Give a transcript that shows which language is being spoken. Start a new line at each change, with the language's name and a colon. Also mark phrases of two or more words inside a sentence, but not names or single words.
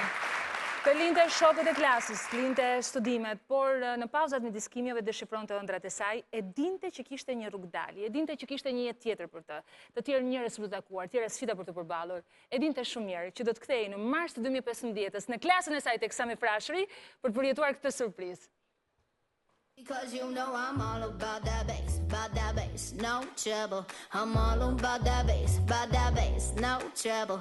Albanian: Të linte shokët e klasës, të linte studimet, por në pauzat në diskimjeve deshifronte ëndrat e saj, e dinte që kishte një rrugdalje, e dinte që kishte një jetë tjetër për të tjerë njerëz për të takuar, të tjera sfida për të përballur, e dinte shumë mirë që do të kthehej në mars të 2015 në klasën e saj tek Sami Frashëri për të përjetuar këtë surprizë.
English: Because you know I'm all about that bass, no trouble. I'm all about that bass, no trouble.